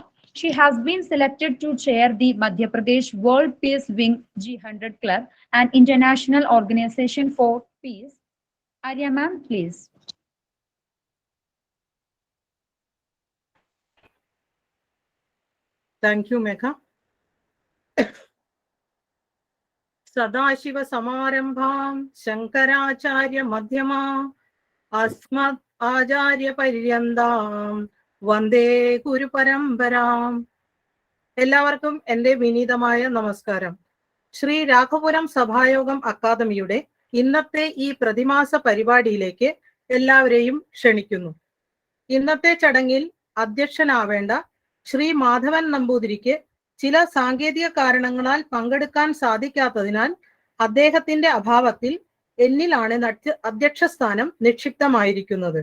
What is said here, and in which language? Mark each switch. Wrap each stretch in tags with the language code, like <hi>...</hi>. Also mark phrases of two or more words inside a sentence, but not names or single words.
<en>She has been selected to chair the Madhya Pradesh World Peace Wing G100 Club, an international organization for peace. Arya ma'am, please. Thank you, Megha.</en> <sa>Sadashiva-samarambham Shankaracharya-madhyamam Asmat-acharya-paryandam Vande Guru-parambaram.</sa> <ml>എല്ലാവർക്കും എൻ്റെ വിനീതമായ നമസ്കാരം. ശ്രീ രാഘപുരം സഭായോഗം അക്കാദമിയുടെ ഇന്നത്തെ ഈ പ്രതിമാസ പരിപാടിയിലേക്ക് എല്ലാവരെയും ക്ഷണിക്കുന്നു. ഇന്നത്തെ ചടങ്ങിൽ അധ്യക്ഷനാവേണ്ട ശ്രീ മാധവൻ നമ്പൂതിരിക്ക് ചില സാങ്കേതിക കാരണങ്ങളാൽ പങ്കെടുക്കാൻ സാധിക്കാത്തതിനാൽ അദ്ദേഹത്തിന്റെ അഭാവത്തിൽ എന്നിലാണ് അധ്യക്ഷ സ്ഥാനം നിക്ഷിപ്തമായിരിക്കുന്നത്.</ml>